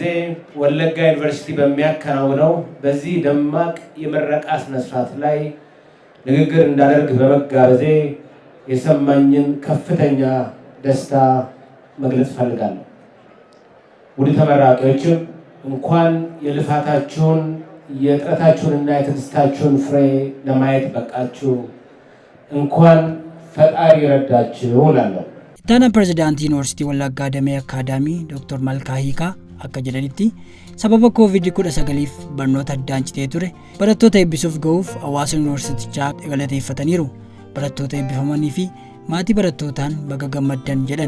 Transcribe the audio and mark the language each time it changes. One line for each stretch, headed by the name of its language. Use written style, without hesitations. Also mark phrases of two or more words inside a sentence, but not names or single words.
Amharic: ወለጋ ዩኒቨርሲቲ በሚያከናውነው በዚህ ደማቅ የምረቃ ስነ ስርዓት ላይ ንግግር እንዳደርግ በመጋበዜ የሰማኝን ከፍተኛ ደስታ መግለጽ ፈልጋለሁ። ውድ ተመራቂዎችም እንኳን የልፋታችሁን የጥረታችሁንና የትዕግስታችሁን ፍሬ ለማየት በቃችሁ፣ እንኳን ፈጣሪ ረዳችሁ እላለሁ።
Oromo: Ittaanaan Pireezidaantii Yuunivarsiitii Wallaggaa Damee Akaadaamii Dr. Malkaa Hiikaa akka jedhanitti sababa COVID-19f barnoota addaan citee ture barattoota eebbisuuf ga'uuf hawaasa yuunivarsiitichaa galateeffataniiru. Barattoota eebbifamanii fi maatii barattootaan baga gammaddan jedhan.